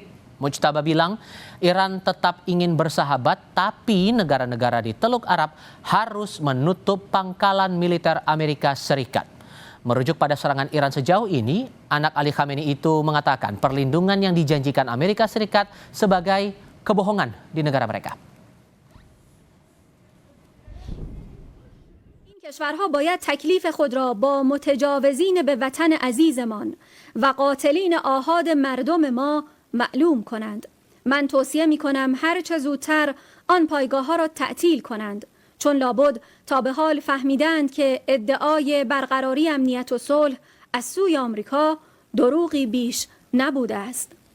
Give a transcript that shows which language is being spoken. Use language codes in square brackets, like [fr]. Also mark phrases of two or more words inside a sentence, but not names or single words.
[id] Mujtaba bilang Iran tetap ingin bersahabat, tapi negara-negara di Teluk Arab harus menutup pangkalan militer Amerika Serikat. Merujuk pada serangan Iran sejauh ini, anak Ali Khamenei itu mengatakan perlindungan yang dijanjikan Amerika Serikat sebagai kebohongan di negara mereka. [fa] کشورها باید تکلیف خود را با متجاوزین به وطن عزیزمان و قاتلین آحاد مردم ما معلوم کنند. من توصیه می کنم هر چه زودتر آن پایگاه ها را تعطیل کنند، چون لابد تا به حال فهمیدند که ادعای برقراری امنیت و صلح از سوی آمریکا دروغی بیش نبوده است.